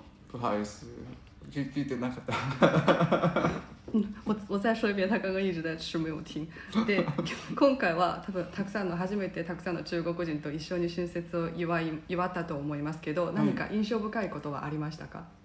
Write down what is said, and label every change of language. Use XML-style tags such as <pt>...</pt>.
<ja>不好意思，聞いてなかった。</ja> <zh>我再说一遍，他刚刚一直在吃没有听。</zh> <ja>で、今回は多分初めてたくさんの中国人と一緒に春節を祝ったと思いますけど、何か印象深いことはありましたか？</ja>